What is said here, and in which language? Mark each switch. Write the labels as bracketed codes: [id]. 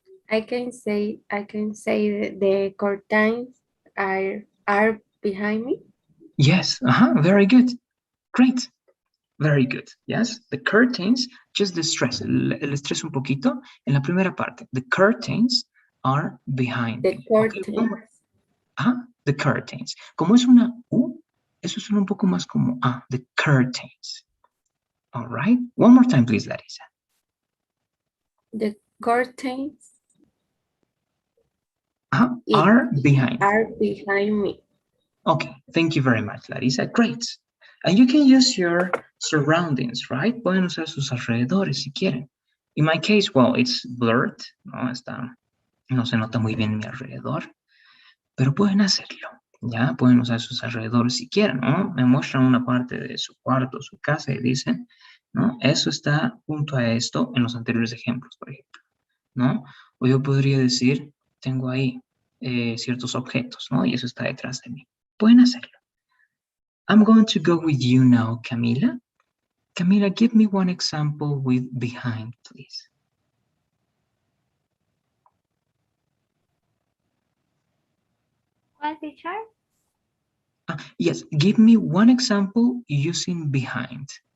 [en] I can say the curtains are behind me. Yes, very good. Great. Very good. Yes, the curtains, just the stress, [es] el estrés un poquito en la primera parte. [en] The curtains are behind The me. curtains. Okay, the curtains. [es] Como es una U, eso suena un poco más como A, [en] the curtains. All right. One more time, please, Larissa. The curtains are behind. Are behind me. Okay, thank you very much, Larissa. Great. And you can use your surroundings, right? [es] Pueden usar sus alrededores si quieren. [en] In my case, well, it's blurred, [es] no se nota muy bien mi alrededor, pero pueden hacerlo, ¿ya? Pueden usar sus alrededores si quieren, ¿no? Me muestran una parte de su cuarto, su casa y dicen, ¿no? Eso está junto a esto en los anteriores ejemplos, por ejemplo, ¿no? O yo podría decir, tengo ahí ciertos objetos, ¿no? Y eso está detrás de mí. Pueden hacerlo. [en] I'm going to go with you now, Camila. Camila, give me one example with behind, please. What, teacher? Yes, give me one example using behind.